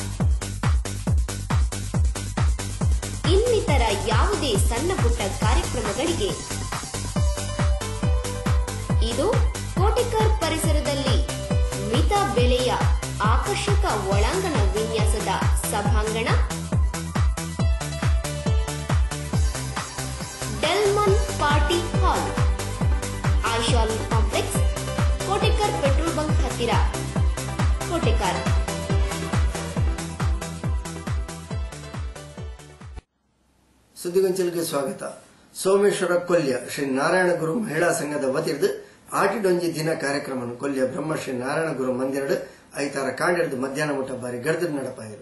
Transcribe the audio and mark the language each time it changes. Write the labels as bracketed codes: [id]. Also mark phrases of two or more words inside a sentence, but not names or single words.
[kn] ಇನ್ನಿತರ ಯಾವುದೇ ಸಣ್ಣ ಪುಟ್ಟ ಕಾರ್ಯಕ್ರಮಗಳಿಗೆ ಇದು ಕೋಟೆಕರ್ ಪರಿಸರದಲ್ಲಿ ಮಿತ ಬೆಲೆಯ ಆಕರ್ಷಕ ಒಳಾಂಗಣ ವಿನ್ಯಾಸದ ಸಭಾಂಗಣ ಡೆಲ್ಮನ್ ಪಾರ್ಟಿ ಹಾಲ್, ಆಶಾಲ್ ಕಾಂಪ್ಲೆಕ್ಸ್, ಕೋಟೆಕರ್ ಪೆಟ್ರೋಲ್ ಬಂಕ್ ಹತ್ತಿರ, ಕೋಟೆಕರ್. ಸುದ್ದಿಗೊಂಚಲಿಗೆ ಸ್ವಾಗತ. [tcy] ಸೋಮೇಶ್ವರ ಕೊಲ್ಯ ಶ್ರೀ ನಾರಾಯಣ ಗುರು ಮಹಿಳಾ ಸಂಘದ ವತಿರ್ದು ಆಟಿಡೊಂಜಿ ದಿನ ಕಾರ್ಯಕ್ರಮ ಕೊಲ್ಯ ಬ್ರಹ್ಮಶ್ರೀ ನಾರಾಯಣ ಗುರು ಮಂದಿರಡು ಐತಾರ ಕಾಂಡಿರ್ದು ಮಧ್ಯಾಹ್ನ ಮುಟ್ಟ ಬಾರಿ ಗಡ್ದು ನಡಪಾಯಿರು.